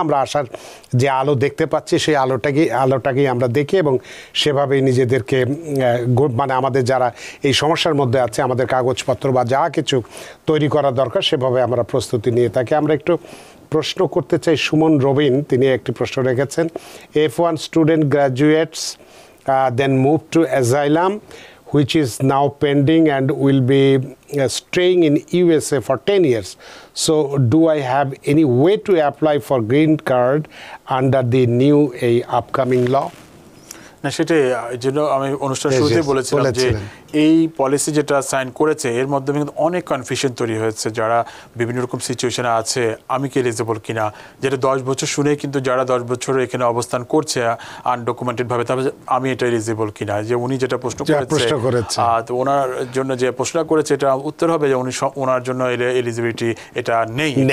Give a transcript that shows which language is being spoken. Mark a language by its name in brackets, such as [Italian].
[Bangla] আমরা আসার যে আলো দেখতে পাচ্ছি সেই আলোটাকেই আমরা দেখি এবং সেভাবেই নিজেদেরকে মানে আমাদের যারা এই সমস্যার মধ্যে আছে আমাদের কাগজপত্র বা যা কিছু তৈরি করা দরকার সেভাবে আমরা প্রস্তুতি নিয়ে থাকি। আমরা একটু প্রশ্ন করতে চাই সুমন রবিন, তিনি একটি প্রশ্ন রেখেছেন। [English] F1 student graduates then move to asylum which is now pending and will be staying in USA for 10 years. So do I have any way to apply for green card under the new upcoming law? [Bangla] না, সেটাই এই জন্য আমি অনুষ্ঠান শুরুতেই বলেছিলাম যে এই পলিসি যেটা সাইন করেছে এর মাধ্যমে কিন্তু অনেক কনফিউশন তৈরি হয়েছে। যারা বিভিন্ন রকম সিচুয়েশনে আছে, আমি কি এলিজিবল কিনা, যেটা 10 বছর শুনে কিন্তু যারা 10 বছর এখানে অবস্থান করছে আনডকুমেন্টেড ভাবে, তাহলে আমি এটা এলিজিবল কিনা, যে উনি যেটা প্রশ্ন করেছে তো ওনার জন্য যে প্রশ্ন করেছে এটা উত্তর হবে যে উনি ওনার জন্য এলিজিবিলিটি এটা নেই।